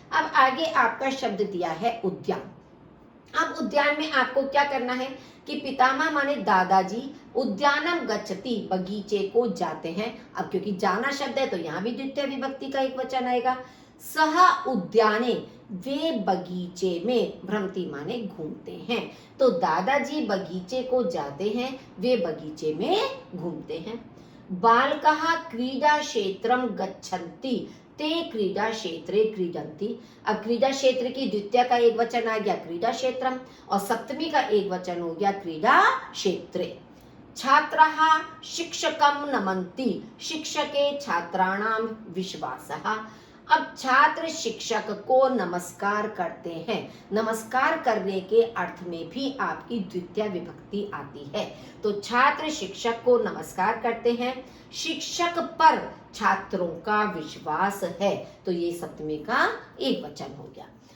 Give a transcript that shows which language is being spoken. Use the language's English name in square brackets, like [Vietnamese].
[Hindi] अब आगे आपका शब्द दिया है उद्यान। अब उद्यान में आपको क्या करना है कि पितामह माने दादाजी, [Sanskrit] उद्यानम गच्छति [Hindi] बगीचे को जाते हैं। अब क्योंकि जाना शब्द है तो यहाँ भी द्वितीय विभक्ति का एक वचन आएगा। [Sanskrit] सह उद्याने [Hindi] वे बगीचे में, भ्रमति माने घूमते हैं। तो दादाजी बगीचे को जाते हैं, वे बगीचे में घूमते हैं। [Sanskrit] बालकः क्रीडा क्षेत्रम गच्छन्ति, ते क्रीडा क्षेत्रे क्रीडन्ति। [Hindi] अब क्रीडा क्षेत्र की द्वितीय का एक वचन आ गया क्रीडा क्षेत्रम, और सप्तमी का एक वचन हो गया क्रीडा क्षेत्रे। [Sanskrit] छात्राः शिक्षकं नमन्ति, शिक्षके छात्राणां विश्वासः। [Hindi] अब छात्र शिक्षक को नमस्कार करते हैं। नमस्कार करने के अर्थ में भी आपकी द्वितीय विभक्ति आती है। तो छात्र शिक्षक को नमस्कार करते हैं, शिक्षक पर छात्रों का विश्वास है, तो ये सप्तमी का एक वचन हो गया।